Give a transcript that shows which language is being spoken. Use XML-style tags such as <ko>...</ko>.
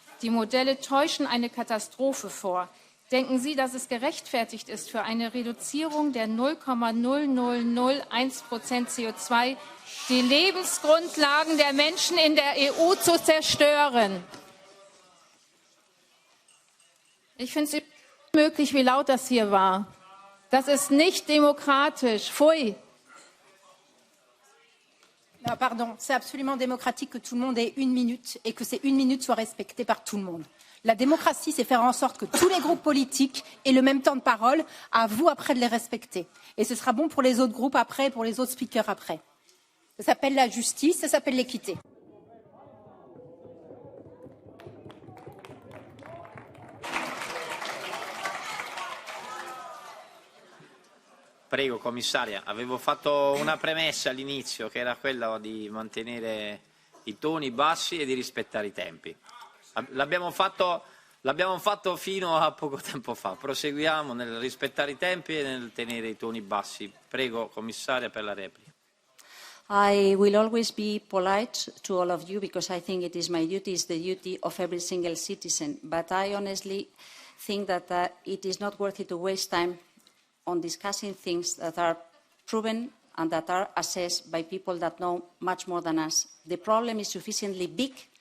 <de>Die Modelle täuschen eine Katastrophe vor. Denken Sie, dass es gerechtfertigt ist, für eine Reduzierung der 0,0001% CO2 die Lebensgrundlagen der Menschen in der EU zu zerstören? Ich finde es unmöglich, wie laut das hier war. Das ist nicht demokratisch. Pfui.</de> <fr>Non, pardon, c'est absolument démocratique que tout le monde ait 1 minute et que ces 1 minute soient respectées par tout le monde. La démocratie, c'est faire en sorte que tous les groupes politiques aient le même temps de parole, à vous après de les respecter. Et ce sera bon pour les autres groupes après, pour les autres speakers après. Ça s'appelle la justice, ça s'appelle l'équité.</fr> <it>Prego, commissaria. Avevo fatto una premessa all'inizio che era quella di mantenere i toni bassi e di rispettare i tempi. L'abbiamo fatto fino a poco tempo fa. Proseguiamo nel rispettare i tempi e nel tenere i toni bassi. Prego, commissaria, per la replica.</it> <en>I will always be polite to all of you because I think it is my duty, it's the duty of every single citizen. But I honestly think that it is not worth it to waste time on discussing things that are proven and that are assessed by people that know much more than us. The problem is sufficiently big</en>